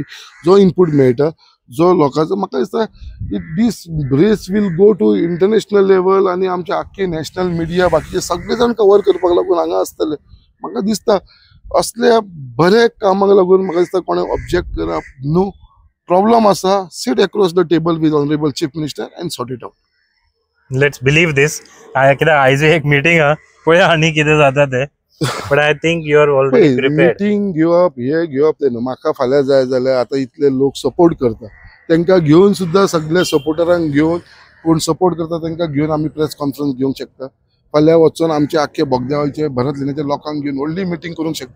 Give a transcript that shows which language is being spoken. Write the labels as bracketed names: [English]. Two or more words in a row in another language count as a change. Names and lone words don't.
[Konkani] जो इनपूट मेळटा जो लोकांचो म्हाका दिसता [English] this race will go to international level [Konkani] आनी आमचे आख्खे नॅशनल मिडिया बाकीचे सगळे जाण कवर करपाक लागून हांगा आसतले. म्हाका दिसता असल्या बऱ्या कामाक लागून म्हाका दिसता कोणें ऑब्जेक्ट करप न्हू. [English] प्रॉब्लम आसा sit across the table with honourable chief minister and sort it out. let's believe this. [Konkani] कित्याक आयज एक मीटिंग आहा पळया आनी कितें जाता ते. [English] but I think you are already prepared. [Konkani] मीटिंग घेवप हे घेवप ते न्हू. म्हाका फाल्यां जाय जाल्यार आतां इतले लोक सपोर्ट करता तांकां घेवन सुद्दां सगळे सपोर्टरांक घेवन कोण सपोर्ट करता तांकां घेवन आमी [English] press conference [Konkani] घेवंक शकता. फाल्यां वचून आमचे आख्खे बोगद्यावयचे भरत लिण्याच्या लोकांक घेवन व्हडली मिटींग करूंक शकता.